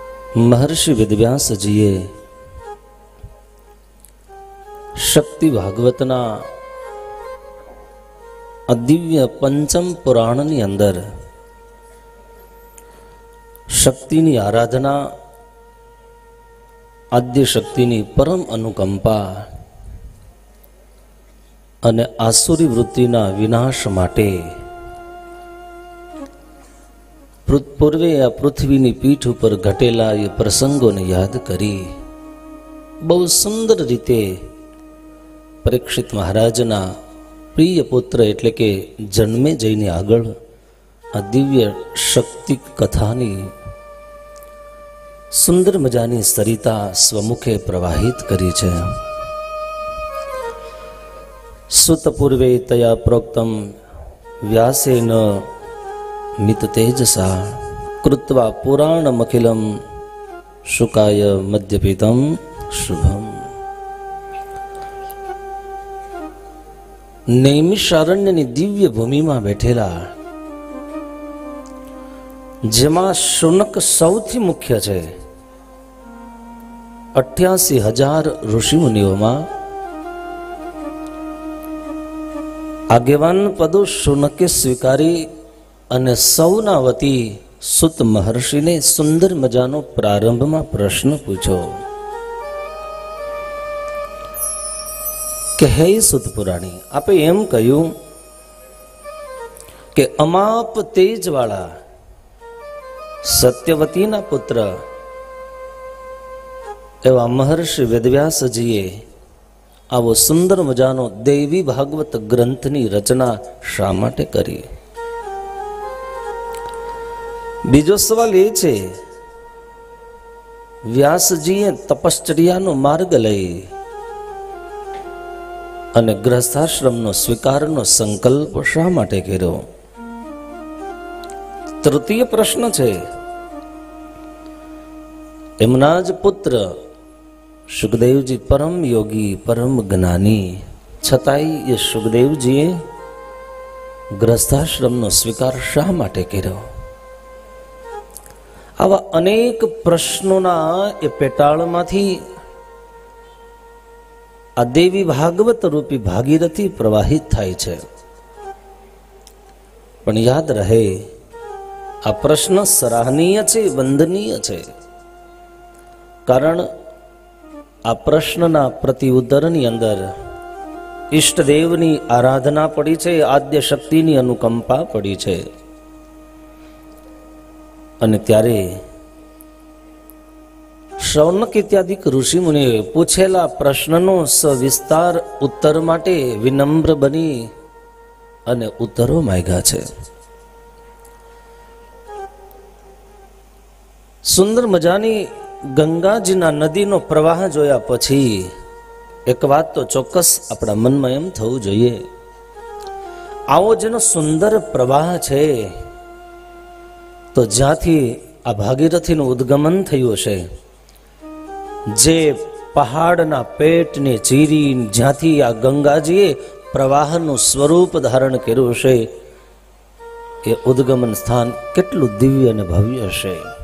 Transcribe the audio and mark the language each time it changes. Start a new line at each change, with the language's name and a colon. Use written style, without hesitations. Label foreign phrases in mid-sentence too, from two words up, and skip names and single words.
Gujarati: મહર્ષિ વેદવ્યાસ જીએ શક્તિ ભાગવતના દિવ્ય પંચમ પુરાણની અંદર શક્તિની આરાધના, આદ્ય શક્તિની પરમ અનુકંપા અને આસુરી વૃત્તિના વિનાશ માટે પૂર્વે આ પૃથ્વીની પીઠ પર ઘટેલા યે પ્રસંગોને યાદ કરી બહુ સુંદર રીતે પરીક્ષિત મહારાજના પ્રિય પુત્ર એટલે કે જન્મે જઈને આગળ આ દિવ્ય શક્તિ કથાની સુંદર મજાની સરિતા સ્વમુખે પ્રવાહિત કરી છે।
Sanskrit: सुत पूर्वे तया प्रोक्तम व्यासेन मित तेजसा कृत्वा पुराणमखिलं शुकाय मध्यपितं शुभम।
Gujarati: નૈમિષારણ્યની દિવ્ય ભૂમિ મેં બેઠેલા જેમા શુનક સૌથી મુખ્ય છે। 88,000 ઋષિ મુનિઓં મેં આગેવાન પદો શુનકે સ્વીકારી અને સૌના વતી સુત મહર્ષિ ને સુંદર મજાનો પ્રારંભ મેં પ્રશ્ન પૂછો કિ હે સુત પુરાણી, આપે એમ કહૂં કિ અમાપ તેજ વાલા સત્યવતી ના પુત્ર એવા મહર્ષિ વેદવ્યાસ જીએ આવો સુંદર મજાનો દેવી ભાગવત ગ્રંથની રચના શા માટે કરી। બીજો સવાલ યે છે વ્યાસજીએ તપશ્ચર્યાનો માર્ગ લઈ અને ગૃહસ્થાશ્રમનો સ્વીકારનો સંકલ્પ શા માટે કર્યો। તૃતીય પ્રશ્ન છે એમના જ પુત્ર સુખદેવજી પરમ યોગી પરમ જ્ઞાની છતાઈ યે સુખદેવજીએ ગૃહસ્થાશ્રમનો સ્વીકાર શા માટે કર્યો। આવા અનેક પ્રશ્નોના એ પેટાળમાંથી આ દેવી ભાગવત રૂપી ભાગીરથી પ્રવાહિત થાય છે। પણ યાદ રહે આ પ્રશ્ન સરાહનીય છે, વંદનીય છે, કારણ આ પ્રશ્નના પ્રત્યુત્તરની અંદર ઇષ્ટદેવની આરાધના પડી છે, આદ્ય શક્તિની અનુકંપા પડી છે। અને ત્યારે શૌનક ઇત્યાદિ ઋષિ મુનિ પૂછેલા પ્રશ્નનો સવિસ્તાર ઉત્તર માટે વિનમ્ર બની અને ઉત્તરો માંગ્યા છે। સુંદર મજાની ગંગાજીના નદીનો પ્રવાહ જોયા પછી એક બાત તો ચૌક્કસ અપના મન મેં એમ થવું જોઈએ, આવો જેનો સુંદર પ્રવાહ છે તો જ્યાંથી આ ભાગીરથીનું ઉદ્ગમન થયું હશે, જે પહાડના પેટને ચીરી જ્યાંથી આ ગંગાજીએ પ્રવાહનું સ્વરૂપ ધારણ કર્યું હશે, એ ઉદ્ગમન સ્થાન કેટલું દિવ્ય અને ભવ્ય હશે।